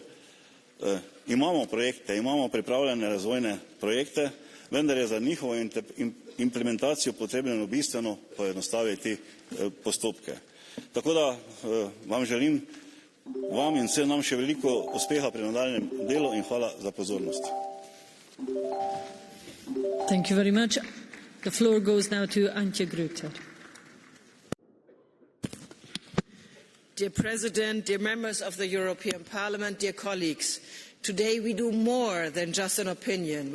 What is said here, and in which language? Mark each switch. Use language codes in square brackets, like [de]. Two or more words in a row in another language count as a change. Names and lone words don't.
[sl] Imamo projekte, imamo pripravljene razvojne projekte, vendar je za njihovo implementacijo potrebno bistveno poenostaviti postopke. Tako da vam želim, vam in vsem nam še veliko uspeha pri nadaljnjem delu in hvala za pozornost. [en] Thank you very much. The floor goes now to Antje Grüter. Dear President, dear members of the European Parliament, dear colleagues, today we do more than just an opinion.